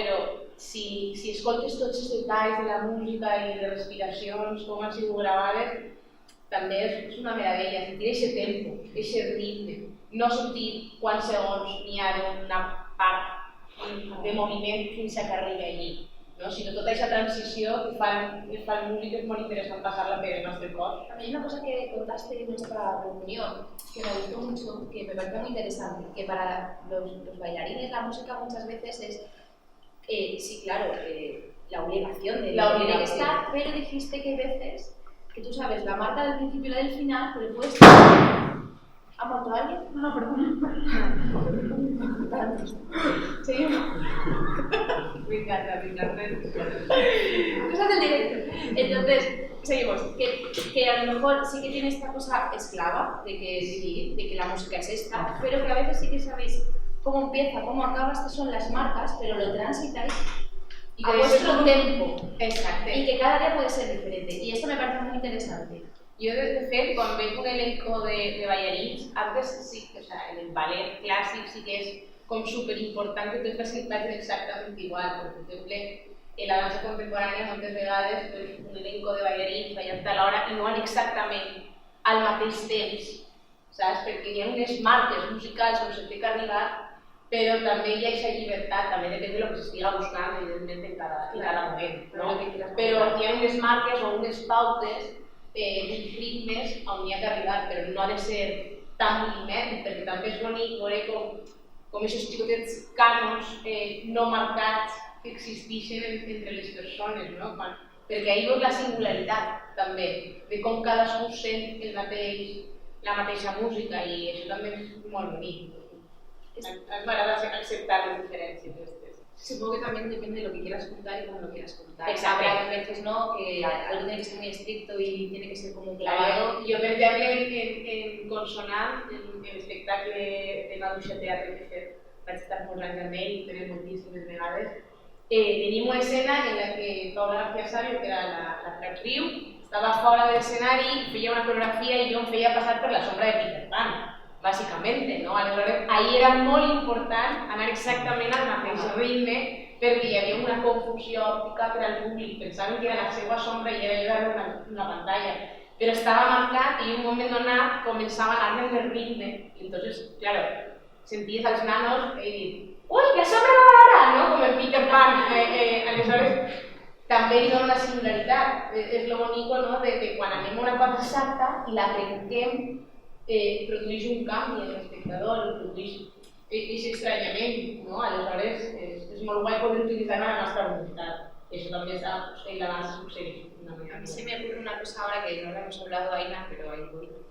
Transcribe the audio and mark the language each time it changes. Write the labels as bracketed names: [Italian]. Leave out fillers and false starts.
[Catalan] Però si escoltes tots els detalls de la música i de respiracions, com han sigut gravades, també és una meravella, sentir aquest tempo, aquest ritme, no sentir quants segons n'hi ha d'una part de moviment fins que arribi allí, no? Sinó tota aquesta transició que fa el músic és molt interessant pasar-la per el nostre cos. [Spanish] Hay una cosa que contaste en nuestra reunión que me gustó mucho, que me pareció muy interesante, que para los bailarines la música muchas veces es sí, claro, la obligación de que estar, pero dijiste que hay veces que tú sabes la marca del principio y la del final, pero puedes... ¿Ha muerto alguien? No, perdón. Seguimos. Me encanta. Cosas del directo. Entonces, seguimos. Que a lo mejor sí que tiene esta cosa esclava, de que la música es esta, pero que a veces sí que sabéis cómo empieza, cómo acaba, estas son las marcas, pero lo transitáis a vuestro tempo. [Catalan] Exacte. [Spanish] Y que cada día puede ser diferente. Y esto me parece muy interesante. [Catalan] Jo, de fet, quan veig un elenco de ballarins, [Spanish] antes sí, o sea, [Catalan] en el ballet clàssic sí que és com superimportant que tots facilitats exactament igual. Per exemple, en la dansa contemporània moltes vegades un elenco de ballarins ballant a l'hora i no van exactament al mateix temps, saps? Perquè hi ha unes marques musicals on se té que arribar, però també hi ha aquesta llibertat, també depèn de lo que s'estiga buscant, evidentment, en cada moment, no? Però hi ha unes marques o unes pautes d'uns ritmes on hi ha que arribar, però no ha de ser tan moviment, perquè també és bonic veure com aquests xicotets cànons no marcats que existeixen entre les persones, no? Perquè ahir veus la singularitat, també, de com cadascú sent el mateix la mateixa música i això també és molt bonic. M'agrada acceptar les diferències aquestes. [Spanish] Supongo que también depende de lo que quieras contar y cómo lo quieras contar. Exacto. Habrá veces, ¿no?, que algo tiene que ser muy estricto y tiene que ser como un clavado. [Catalan] Jo, per exemple, en Consonant, en l'espectacle de Maduixa Teatre que he fet, vaig estar molts anys amb ell, tenen moltíssimes vegades, tenim una escena en la que Paula García Sabio, que era la actriu, estava fora de l'escenari, feia una coreografia i jo em feia passar per la sombra de Peter Pan, bàsicament, no? Aleshores, ahir era molt important anar exactament al mateix ritme perquè hi havia una confusió òptica per al públic, pensaven que era la seva sombra i era jo una pantalla, però estava marcat i en un moment donat començava a anar del ritme i [Spanish] entonces, claro, [Catalan] senties als nanos i dir ui, la sombra va ara, no? Com en Peter Pan, aleshores també li dona la singularitat, és lo bonico, no? De quan anem a una cosa exacta i la trenquem produeix un canvi en l'espectador, produeix aquest estranyament, no? Aleshores és molt guai poder utilitzar en la nostra voluntat. [Spanish] Eso también está en la base sucede. A mí se me ocurre una cosa ahora que no lo hemos hablado, Aina, pero ahí voy.